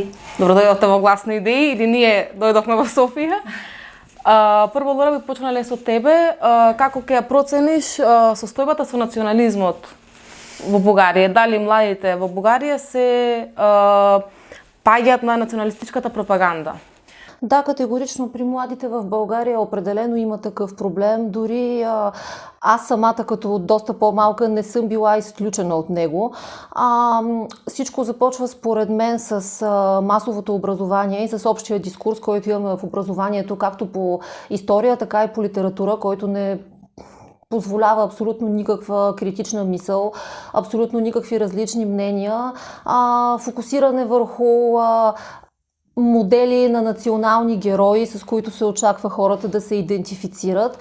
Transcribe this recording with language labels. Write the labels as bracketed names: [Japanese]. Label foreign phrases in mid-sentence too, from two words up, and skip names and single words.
[Macedonian] Добро дојдовте во Гласни идеи или ние дојдовме во Софија. Прво, Лора, би почнале со тебе. Како ќе ја процениш состојбата со национализмот во Бугарија? Дали младите во Бугарија се паѓаат на националистичката пропаганда? [Bulgarian] Да, категорично при младите в България определено има такъв проблем. Дори аз самата като доста по-малка не съм била изключена от него. Всичко започва според мен с масовото образование и с общия дискурс, който имаме в образованието, както по история, така и по литература, който не позволява абсолютно никаква критична мисъл, абсолютно никакви различни мнения, фокусиране върху модели на национални герои, с които се очаква хората да се идентифицират.